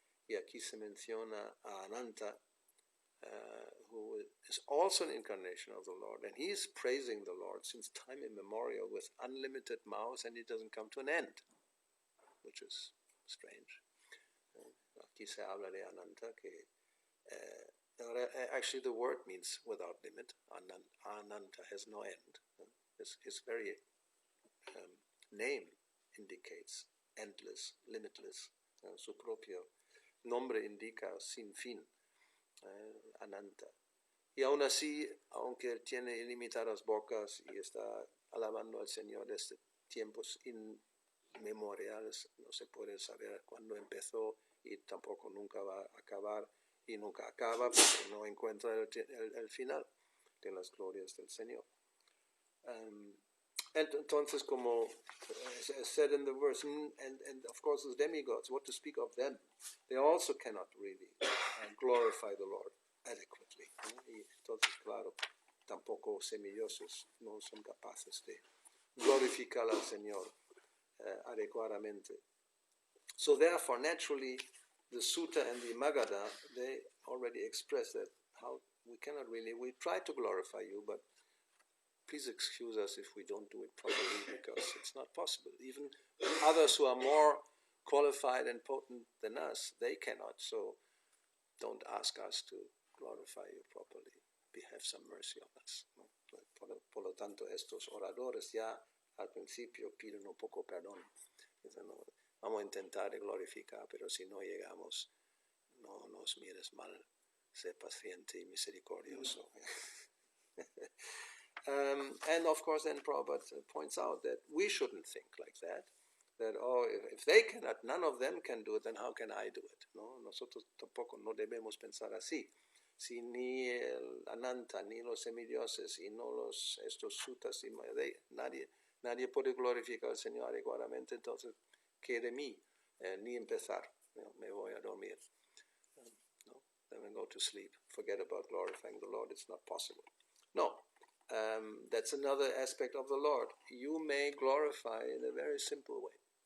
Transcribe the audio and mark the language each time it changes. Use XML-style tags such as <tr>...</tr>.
<es>Y aquí se menciona a Ananta,</es> <en>who is also an incarnation of the Lord, and he is praising the Lord since time immemorial with unlimited mouths, and it doesn't come to an end, which is strange.</en> <es>Aquí se habla de Ananta, que</es> <en>actually the word means without limit. Ananta has no end. His very name indicates endless, limitless.</en> <es>Su propio nombre indica sin fin, Ananta. Y aún así, aunque él tiene ilimitadas bocas y está alabando al Señor desde tiempos inmemoriales, no se puede saber cuándo empezó y tampoco nunca va a acabar y nunca acaba porque no encuentra el final de las glorias del Señor. Entonces,</es> <en>como said in the verse, and of course the demigods, what to speak of them, they also cannot really glorify the Lord adequately.</en> <es>Y entonces, claro, tampoco semidiosos no son capaces de glorificar al Señor adecuadamente.</es> <en>So therefore, naturally, the Sutta and the Magadha, they already express that how we cannot really, we try to glorify you, but please excuse us if we don't do it properly because it's not possible. Even others who are more qualified and potent than us, they cannot. So don't ask us to glorify you properly. Have some mercy on us.</en> <es>¿No? Por lo tanto, estos oradores ya al principio piden un poco perdón. Dicen, no, vamos a intentar glorificar, pero si no llegamos, no nos mires mal. Sé paciente y misericordioso.</es> <en>And of course, then Prabhupada points out that we shouldn't think like that. That, oh, if they cannot, none of them can do it, then how can I do it?</en> <es>No, nosotros tampoco no debemos pensar así. Si ni el Ananta, ni los semidioses, y no estos sutas, nadie puede glorificar al Señor adecuadamente, entonces, ¿qué de mí? Ni empezar, me voy a dormir.</es> <en>No, then I go to sleep. Forget about glorifying the Lord, it's not possible. No. That's another aspect of the Lord. You may glorify in a very simple way.</en>